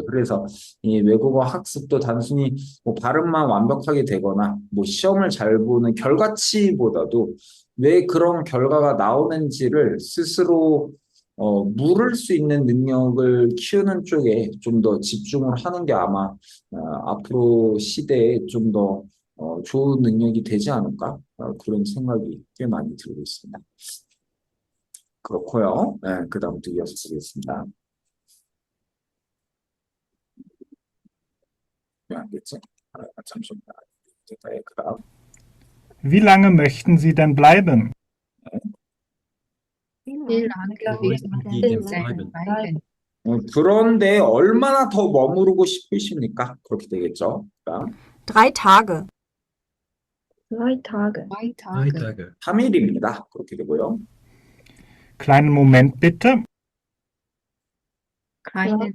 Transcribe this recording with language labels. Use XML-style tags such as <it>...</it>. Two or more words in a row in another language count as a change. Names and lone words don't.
<ko>그래서 이 외국어 학습도 단순히 뭐 발음만 완벽하게 되거나 뭐 시험을 잘 보는 결과치보다도 왜 그런 결과가 나오는지를 스스로 물을 수 있는 능력을 키우는 쪽에 좀 더 집중을 하는 게 아마 앞으로 시대에 좀 더 좋은 능력이 되지 않을까? 그런 생각이 꽤 많이 들고 있습니다. 그렇고요. 네, 그 다음부터 이어서 보겠습니다. 왜 안 됐지? 잠시만요. 됐다, 그 다음.</ko> <de>Wie lange möchten Sie denn bleiben? Wie lange möchten Sie denn bleiben?</de> <ko>그런데 얼마나 더 머무르고 싶으십니까? 그렇게 되겠죠. 그다음</ko> <de>3 Tage. 3 Tage. 3 Drei Tage. Tage.</de> <ko>3일입니다. 그렇게 되고요.</ko> <de>Kleinen Moment bitte. Keinen</de>